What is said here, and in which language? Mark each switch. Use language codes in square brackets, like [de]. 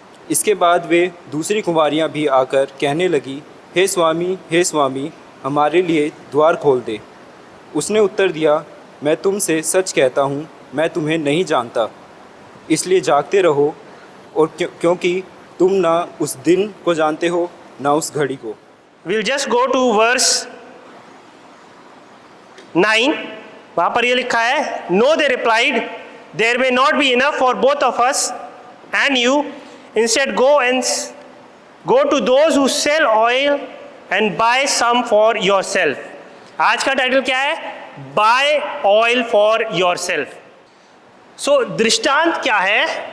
[hi] इसके बाद वे दूसरी कुंवारियाँ भी आकर कहने लगी, हे स्वामी, हमारे लिए द्वार खोल दे। उसने उत्तर दिया, मैं तुमसे सच कहता हूँ, मैं तुम्हें नहीं जानता। इसलिए जागते रहो, और क्योंकि तुम ना उस दिन को जानते हो ना उस घड़ी को। [en] We'll just go to verse 9। [hi] वहाँ पर ये लिखा है, [en] No, they replied, there may not be enough for both of us and you. Instead, go to those who sell oil and buy some for yourself. [hi] आज का title क्या है? [en] Buy oil for yourself. [hi] So दृष्टांत क्या है?